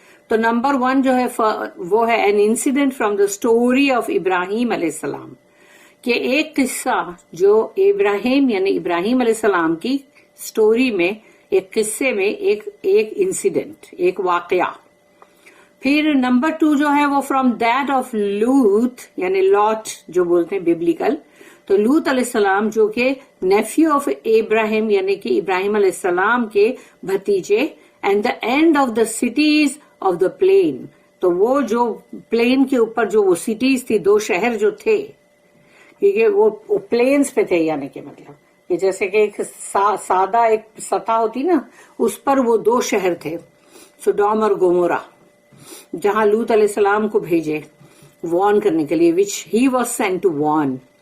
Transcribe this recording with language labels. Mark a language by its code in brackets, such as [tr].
[ur] تو نمبر 1 جو ہے وہ ہے [en] an incident from the story of [ur] ابراہیم علیہ السلام، کہ ایک قصہ جو ابراہیم یعنی ابراہیم علیہ السلام کی سٹوری میں، ایک قصے میں ایک انسیڈنٹ، ایک واقعہ. پھر نمبر 2 جو ہے وہ [en] from that of [ur] لوط یعنی لاٹ جو بولتے ہیں بیبلیکل. تو لوط علیہ السلام جو کہ [en] nephew of [ur] ابراہیم یعنی کہ ابراہیم علیہ السلام کے بھتیجے. [en] And the end of the cities of the plain. [ur] تو وہ جو پلین کے اوپر جو وہ سٹیز تھی، 2 شہر جو تھے، کیونکہ وہ پلینز پہ تھے، یعنی کہ مطلب کہ جیسے کہ ایک سادہ ایک سطح ہوتی نا، اس پر وہ 2 شہر تھے، سڈوم اور گومورا، جہاں لوط علیہ السلام کو بھیجے وارن کرنے کے لیے، [en] Which he was sent to warn.